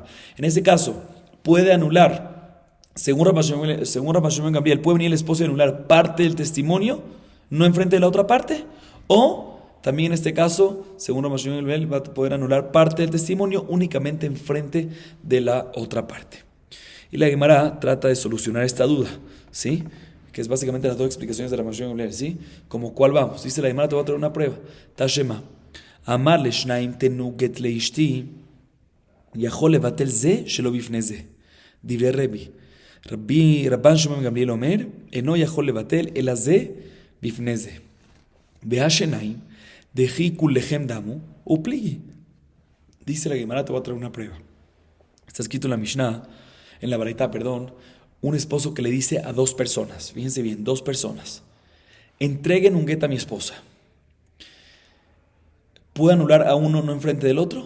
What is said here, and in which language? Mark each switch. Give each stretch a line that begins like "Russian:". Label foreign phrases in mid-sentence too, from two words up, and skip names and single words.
Spanish: En ese caso, puede anular, según Rabban Shimon ben Gamliel, puede venir el esposo y anular parte del testimonio, no enfrente de la otra parte, o también en este caso, según Rabban Shimon ben Gamliel, va a poder anular parte del testimonio únicamente enfrente de la otra parte. Y la Gemara trata de solucionar esta duda, ¿sí? Que es básicamente las dos explicaciones de Rabban Shimon ben Gamliel, ¿sí? Como cuál vamos. Dice la Gemara, te voy a traer una prueba.
Hebrew: תא שמע. אמר לשניים תנו גט לאשתי יכול לבטל זה שלא בפני זה. דברי רבן שמעון גמליאל אומר, אינו יכול לבטל אלא זה בפני זה. והשניים, דכי כולכם דמו ופליגי.
Spanish: Dice la Gemara, te voy a traer una prueba. Está escrito en la Mishnah, en la Baraita, perdón, un esposo que le dice a dos personas, fíjense bien, dos personas, entreguen un get a mi esposa. ¿Puede anular a uno no enfrente del otro?